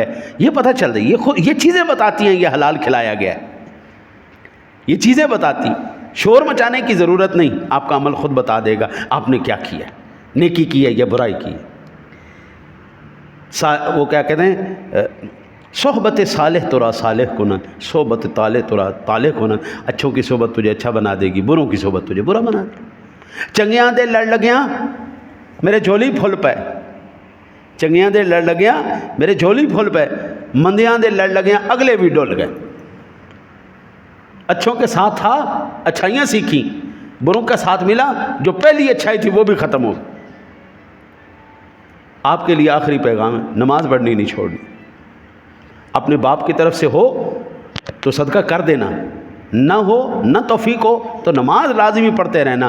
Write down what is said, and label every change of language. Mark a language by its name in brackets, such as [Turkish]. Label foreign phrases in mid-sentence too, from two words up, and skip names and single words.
[Urdu] یہ پتہ چل رہی ہے، یہ چیزیں بتاتی ہیں یہ حلال کھلایا گیا ہے. یہ چیزیں بتاتی، شور مچانے کی ضرورت نہیں، آپ کا عمل خود بتا دے گا آپ نے کیا کیا، نیکی کی ہے یا برائی کی ہے. وہ کیا کہتے ہیں، [Persian] صحبت صالح ترا صالح کنن، صحبت طالح ترا طالح کنن. [Urdu] اچھوں کی صحبت تجھے اچھا بنا دے گی، بروں کی صحبت تجھے برا بنا دے. [Punjabi] چنگیاں دے لڑ لگیاں میرے جھولی پھل پے، چنگیاں دے لڑ لگیاں میرے جھولی پھل پے، مندیاں دے لڑ لگیاں اگلے بھی ڈول گئے. [Urdu] اچھوں کے ساتھ تھا، اچھائیاں سیکھی، بروں کا ساتھ ملا، جو پہلی اچھائی تھی وہ بھی ختم ہو. آپ کے لیے آخری پیغام ہے، نماز پڑھنی نہیں چھوڑنی. اپنے باپ کی طرف سے ہو تو صدقہ کر دینا، نہ ہو نہ توفیق ہو تو نماز لازمی پڑھتے رہنا.